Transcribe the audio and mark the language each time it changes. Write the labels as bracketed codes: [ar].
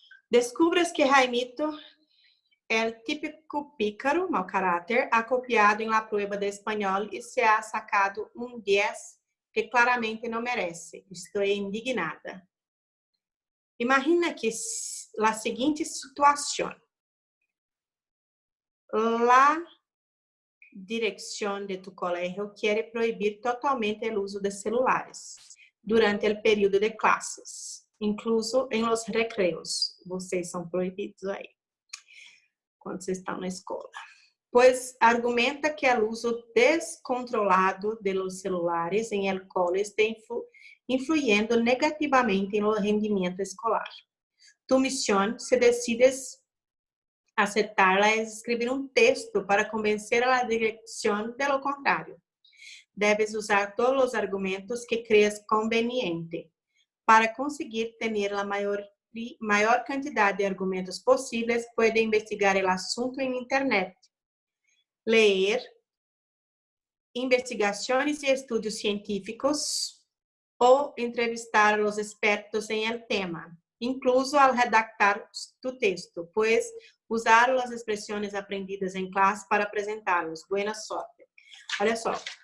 [pt] Descubras que Jaimito é o típico pícaro, mau caráter, [es] ha copiado [pt] em [es] la prueba [pt] de espanhol e [es] se ha sacado [pt] um 10 que claramente não merece. Estou indignada. Imagina que a seguinte situação. [es] La dirección de tu colegio quiere prohibir totalmente el uso de celulares durante el período de clases, incluso en los recreos. [pt] Vocês são proibidos aí, quando vocês estão na escola. Pois argumenta que o uso descontrolado [es] de los celulares en el cole está influyendo negativamente en el rendimiento escolar. [pt] Tu misión, se decides aceptarla, é escrever um texto para convencer a direção de [es] lo contrário. Debes [pt] usar todos os argumentos que [es] creas [pt] conveniente. Para conseguir ter a maior quantidade de argumentos possíveis, pode investigar o assunto em internet, ler investigações e estudos científicos ou entrevistar os [es] expertos em el tema, [pt] incluso al redactar tu texto, pois usar as expressões aprendidas em classe para apresentá-los. [es] Buena sorte. [pt] Olha só.